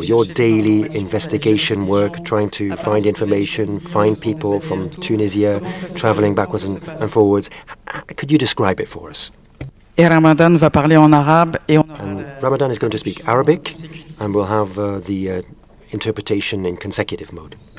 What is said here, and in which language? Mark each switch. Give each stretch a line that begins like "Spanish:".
English: Your daily investigation work, trying to find information, find people from Tunisia, traveling backwards and forwards. Could you describe it for us?
French: Et Ramadan va parler en arabe et on
English: And Ramadan is going to speak Arabic, and we'll have the interpretation in consecutive mode.